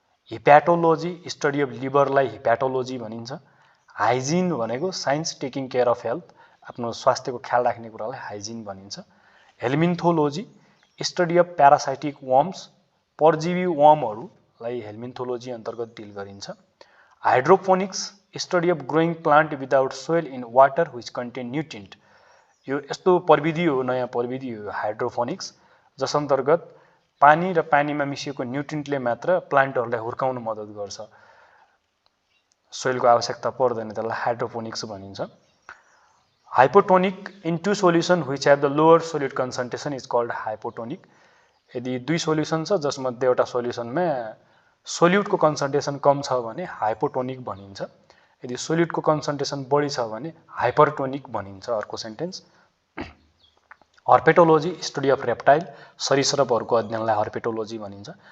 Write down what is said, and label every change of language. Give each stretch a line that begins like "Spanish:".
Nepali: हिप्याटोलोजी study of लिभरलाई हिप्याटोलोजी भनिन्छ। Hygiene भनेको
English: science taking care of health,
Nepali: आफ्नो स्वास्थ्यको ख्याल राख्ने कुरालाई हाइजिन भनिन्छ। हेल्मिन्थोलोजी
English: study of parasitic worms,
Nepali: परजीवी वर्महरूलाई हेल्मिन्थोलोजी अन्तर्गत डिल गरिन्छ।
English: Hydroponics study of growing plant without soil in water which contain nutrient.
Nepali: यो यस्तो प्रविधि हो, नयाँ प्रविधि हो हाइड्रोपोनिक्स, जस अन्तर्गत पानी र पानीमा मिसिएको न्युट्रिएन्टले मात्र प्लान्टहरूलाई हुर्काउन मद्दत गर्छ, सोइलको आवश्यकता पर्दैन, त्यसलाई हाइड्रोपोनिक्स भनिन्छ।
English: Hypotonic in to solution which have the lower solid concentration is called hypotonic.
Nepali: यदि दुई सोल्युसन छ जसमध्ये एउटा सोल्युसनमा सोल्युटको कन्सन्ट्रेसन कम छ भने हाइपोटोनिक भनिन्छ। यदि सोल्युटको कन्सन्ट्रेसन बढी छ भने हाइपरटोनिक भनिन्छ। अर्को सेन्टेन्स, हर्पेटोलोजी
English: study of reptile,
Nepali: सरीसृपहरूको अध्ययनलाई हर्पेटोलोजी भनिन्छ।